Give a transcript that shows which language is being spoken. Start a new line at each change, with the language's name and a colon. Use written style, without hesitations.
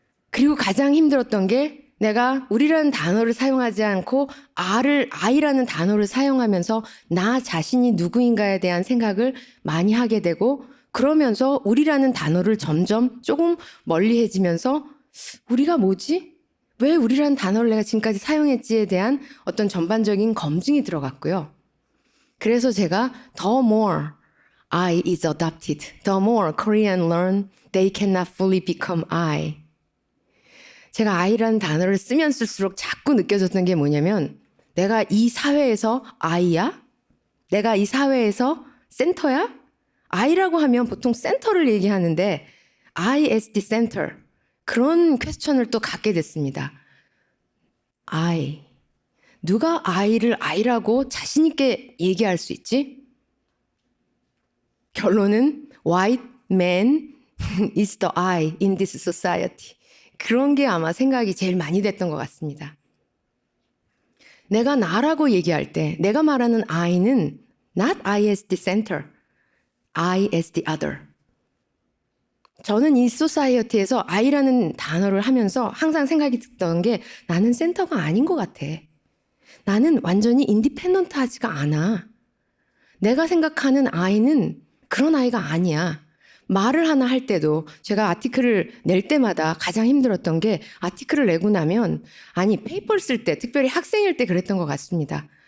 Korean: 그리고 가장 힘들었던 게 내가 우리라는 단어를 사용하지 않고 I라는 단어를 사용하면서 나 자신이 누구인가에 대한 생각을 많이 하게 되고, 그러면서 우리라는 단어를 점점 조금 멀리해지면서 우리가 뭐지? 왜 우리라는 단어를 내가 지금까지 사용했지에 대한 어떤 전반적인 검증이 들어갔고요.
English: 그래서 제가 the more I is adopted, the more Korean learn they cannot fully become I.
Korean: 제가 I라는 단어를 쓰면 쓸수록 자꾸 느껴졌던 게 뭐냐면, 내가 이 사회에서 I야? 내가 이 사회에서 센터야? I라고 하면 보통 센터를 얘기하는데 ISD 센터, 그런 퀘스천을 또 갖게 됐습니다.
English: I.
Korean: 누가 I를 I라고 자신 있게 얘기할 수 있지?
English: 결론은 white man is the I in this society.
Korean: 그런 게 아마 생각이 제일 많이 됐던 것 같습니다.
English: 내가 나라고 얘기할 때 내가 말하는 I는 not I as the center, I as the other.
Korean: 저는 이 소사이어티에서 I라는 단어를 하면서 항상 생각이 들던 게, 나는 센터가 아닌 것 같아. 나는 완전히 인디펜던트하지가 않아. 내가 생각하는 I는 그런 아이가 아니야. 말을 하나 할 때도 제가 아티클을 낼 때마다 가장 힘들었던 게, 아티클을 내고 나면, 아니 페이퍼를 쓸 때, 특별히 학생일 때 그랬던 것 같습니다.